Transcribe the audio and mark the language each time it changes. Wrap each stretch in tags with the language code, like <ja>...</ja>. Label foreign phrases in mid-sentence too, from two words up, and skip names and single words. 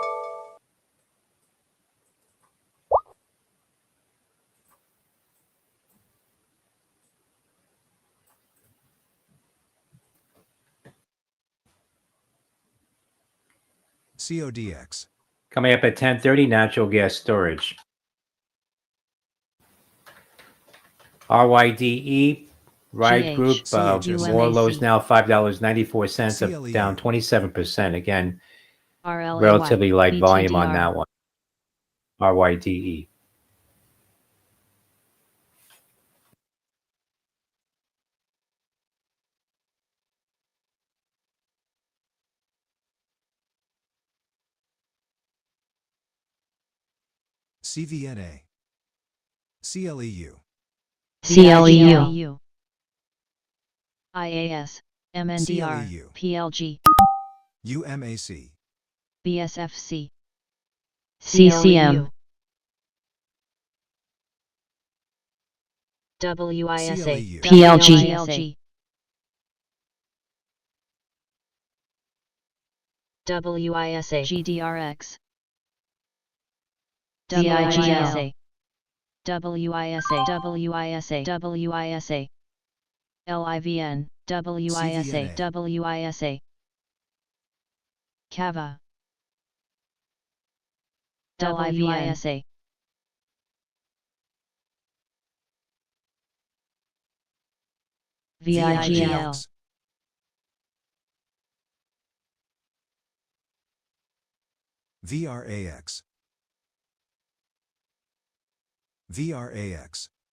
<en>CODX. Coming up at 10:30, natural gas storage. RYDE, Ride GH, Group, CHS. more lows UMAC, now, $5.94, up CLEU. down 27%. Again, RLAY, relatively light volume on BTDR, that one. RYDE. CVNA. CLEU. CLEU, IAS, MNDR, CLEU. PLG, UMAC. BSFC, CCM, CLEU. WISA, PLG, PLG, WISA, GDRX, DIGL, WISA, WISA, WISA, LIVN, WISA, CVNA. WISA, CAVA, WISA, VIGL, VRAX. VRAX. VRAX.</en>